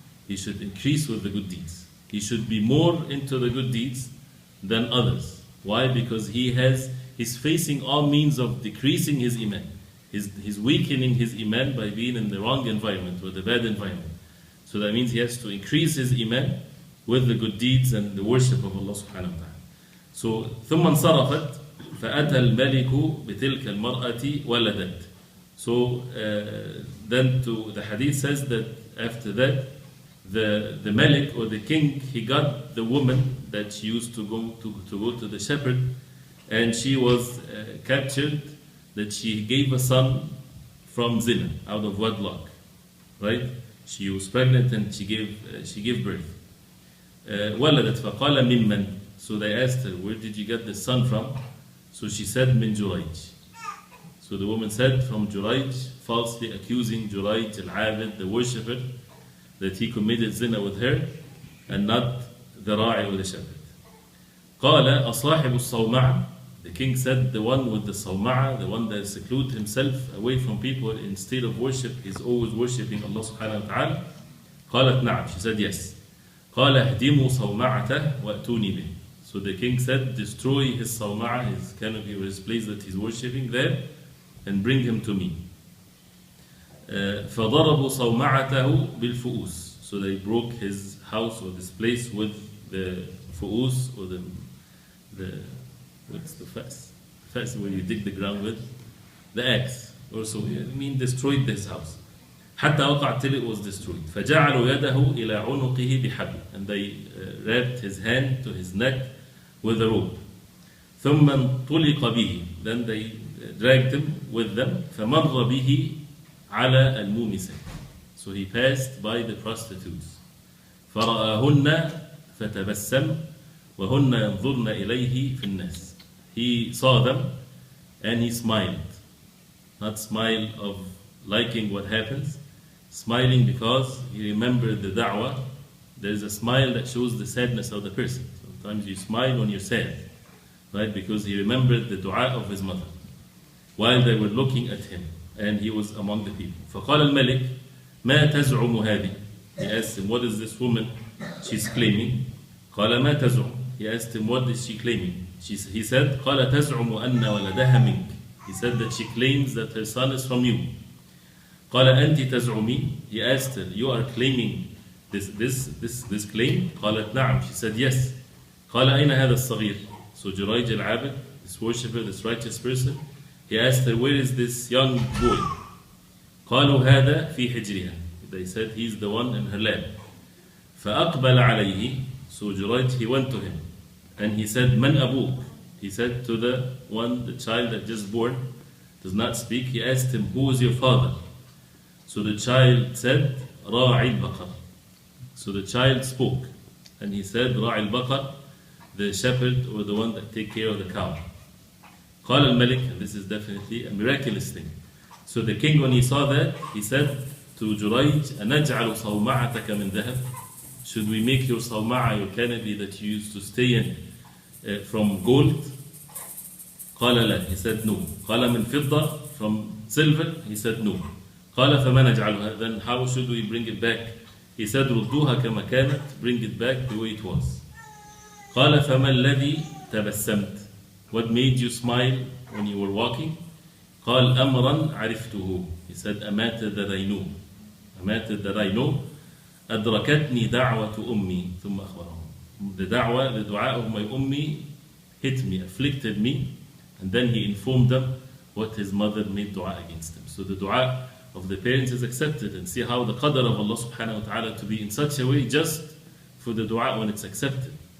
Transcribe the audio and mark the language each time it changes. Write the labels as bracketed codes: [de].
[en] He should increase with the good deeds. He should be more into the good deeds than others. Why? Because he's facing all means of decreasing his iman. He's weakening his iman by being in the wrong environment or the bad environment. So that means he has to increase his iman with the good deeds and the worship of Allah subhanahu wa ta'ala. [ar] So ثم انصرفت فأتى الملك بتلك المرأة ولدت. [en] So then the hadith says that after that the Malik or the king, he got the woman that she used to go to the shepherd, and she was captured, that she gave a son from zina, out of wedlock, right? She was pregnant and she gave birth. [ar] ولدت فقال ممن. [en] So they asked her, where did you get the son from? So she said, [ar] من جريج. [en] So the woman said, from Juryj, falsely accusing Juryj al-Abid, the worshipper, that he committed zina with her and not the ra'i or the shepherd. [ar] قال أصاحب الصومعة. [en] The king said, the one with the sawma'a, the one that secludes himself away from people instead of worship, is always worshipping Allah subhanahu wa ta'ala. [ar] قالت نعم. [en] She said yes. [ar] قال اهدموا صومعته وأتوني به. [en] So the king said, destroy his sawma'a, his canopy or his place that he's worshipping there, and bring him to me. [ar] فضربوا صومعته بالفؤوس. [en] So they broke his house or this place with the fu'us, or the what's the fas? Fas where you dig the ground with the axe. Also, destroyed this house. [ar] حتى وقع, [en] till it was destroyed. [ar] فجعلوا يده إلى عنقه بحبل. [en] And they wrapped his hand to his neck with a rope. [ar] ثم انطلق به. [en] Then they dragged him with them. [ar] فمر به على المومسة. [en] So he passed by the prostitutes. [ar] فرآهن فتبسم وهن ينظرن إليه في الناس. [en] He saw them and he smiled. Not smile of liking what happens, smiling because he remembered the da'wah. There is a smile that shows the sadness of the person. Sometimes you smile when you're sad, right? Because he remembered the dua of his mother while they were looking at him and he was among the people. [ar] فقال الملك ما تزعم هذه. [en] He asked him, what is this woman she's claiming? [ar] قال ما تزعم. [en] He asked him, what is she claiming? He said, [ar] قال تزعم أن ولدها منك. [en] He said that she claims that her son is from you. [ar] قال أنت تزعمين. [en] He asked her, you are claiming this claim? [ar] قالت نعم. [en] She said yes. [ar] قال أين هذا الصغير? [en] So Juryj al-Abid, this worshipper, this righteous person, he asked her, where is this young boy? [ar] قالوا هذا في حجرها. [en] They said he's the one in her lap. [ar] فأقبل عليه. [en] So Juryj, he went to him and he said, [ar] من أبوك? [en] He said to the child that just born, does not speak, he asked him, who is your father? So the child said, [ar] راعي البقر. [en] So the child spoke and he said, راعي البقر, the shepherd or the one that take care of the cow. [ar] قال الملك, [en] and this is definitely a miraculous thing. So the king, when he saw that, he said to Juryj, [ar] أنجعل صومعتك من ذهب? [en] Should we make your صومعة, your canopy that you used to stay in, from gold? [ar] قال لا, [en] he said no. [ar] قال من فضة, [en] from silver? He said no. [ar] قال فما نجعلها? [en] Then how should we bring it back? He said [ar] ردوها كما كانت, [en] bring it back the way it was. [ar] قال فما الذي تبسمت? [en] What made you smile when you were walking? [ar] قال أمرا عرفته. [en] He said a matter that I know. A matter that I know. [ar] أدركتني دعوة أمي ثم أخبرهم. [en] The dua of my ummi hit me, afflicted me, and then he informed them what his mother made dua against him. So the dua of the parents is accepted, and see how the qadr of Allah subhanahu wa ta'ala to be in such a way just for the dua when it's accepted.